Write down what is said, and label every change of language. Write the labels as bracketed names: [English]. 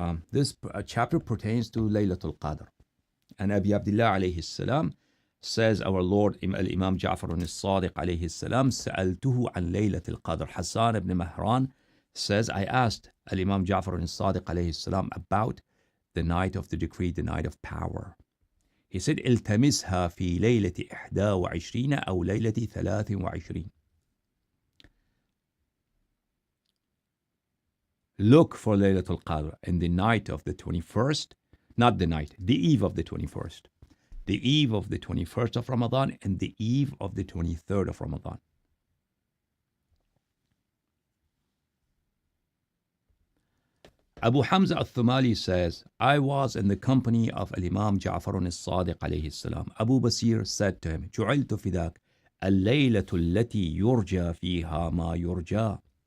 [English] This chapter pertains to Laylatul Qadr. And Abi Abdullah alayhi salam says, our Lord Imam Ja'far al-Sadiq alayhi salam, [Arabic] سألته عن ليلة القدر. [English] Hassan ibn Mahran says, I asked Imam Ja'far al-Sadiq alayhi salam about the night of the decree, the night of power. He said, [Arabic] التمسها في ليلة 21 أو ليلة 23. [English] Look for Laylatul Qadr in the night of the 21st, not the night, the eve of the 21st. The eve of the 21st of Ramadan and the eve of the 23rd of Ramadan. Abu Hamza al-Thumali says, I was in the company of Imam Ja'far al-Sadiq alayhi salam. Abu Basir said to him, [Arabic] جُعِلْتُ فِدَاكَ اللَّيْلَةُ الَّتِي يُرْجَى فِيهَا مَا يُرْجَى.